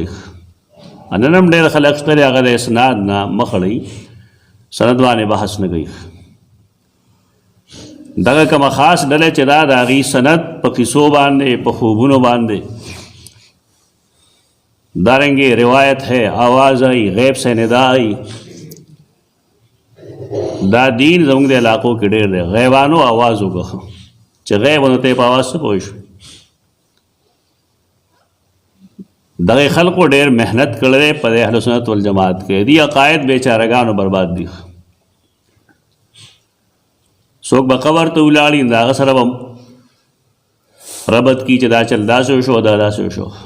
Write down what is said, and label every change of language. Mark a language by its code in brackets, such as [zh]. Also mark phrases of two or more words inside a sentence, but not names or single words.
[ps] نن هم ډېر خلک شته دی هغه د اسناد نه مخ اړوي، سند باندې بحث نه کوي. دغه کومه خاص ډله چې دا د هغې سند په قصو باندې په خوبونو باندې دارنګې [ur] روایت ہے، آواز آئی، غیب سے ندا آئی. [ps] دا دین زموږ د علاقو کې ډېر دی. غیبانو آواز وکړه چې غیب ونه ته په آواز څه پوه شو. دغه خلقو ډېر محنت کړی دی په د اهل سنت والجماعت کې. دي عقاید بیچارهګانو برباد دي. څوک به قبر ته ولاړي د هغه سره به ربط کي چې دا چل داسې وشو دا داسې وشو.